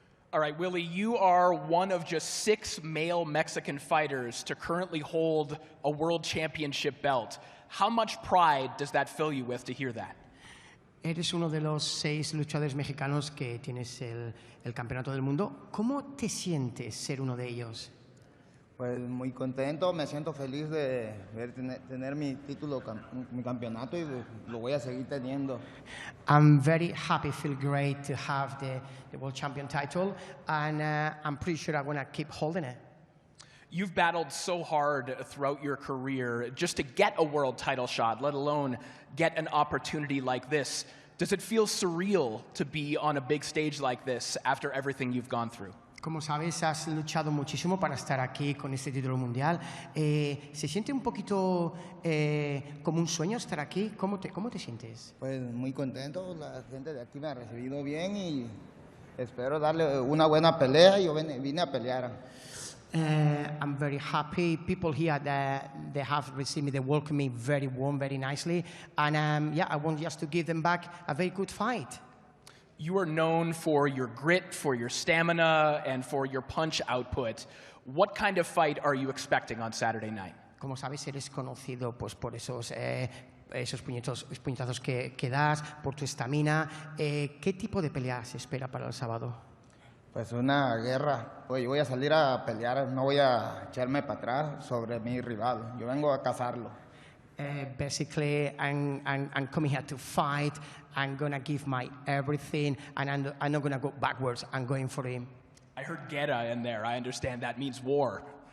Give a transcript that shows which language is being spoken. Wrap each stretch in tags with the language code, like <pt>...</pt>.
<en>All right, Willie, you are one of just 6 male Mexican fighters to currently hold a world championship belt. How much pride does that fill you with to hear that?</en> <es>Eres uno de los 6 luchadores mexicanos que tienes el campeonato del mundo. ¿Cómo te sientes ser uno de ellos? Pues muy contento, me siento feliz de tener mi título, mi campeonato y lo voy a seguir teniendo.</es> <en>I'm very happy, feel great to have the world champion title, and I'm pretty sure I'm going to keep holding it. You've battled so hard throughout your career just to get a world title shot, let alone get an opportunity like this. Does it feel surreal to be on a big stage like this after everything you've gone through?</en> <es>Como sabes, has luchado muchísimo para estar aquí con este título mundial. ¿Se siente un poquito como un sueño estar aquí? ¿Cómo te sientes? Pues muy contento, la gente de aquí me ha recibido bien y espero darle una buena pelea. Yo vine a pelear.</es> <en>I'm very happy. People here, they have received me, they welcome me very warm, very nicely. And yeah, I want just to give them back a very good fight. You are known for your grit, for your stamina, and for your punch output. What kind of fight are you expecting on Saturday night?</en> <es>Como sabes, eres conocido pues, por esos puñetazos que das, por tu estamina. ¿Qué tipo de pelea se espera para el sábado? Pues una guerra. Pues yo voy a salir a pelear, no voy a echarme para atrás sobre mi rival. Yo vengo a cazarlo.</es> <en>Basically, I'm coming here to fight. I'm going to give my everything, and I'm not going to go backwards. I'm going for him. I heard guerra in there. I understand that means war.</en>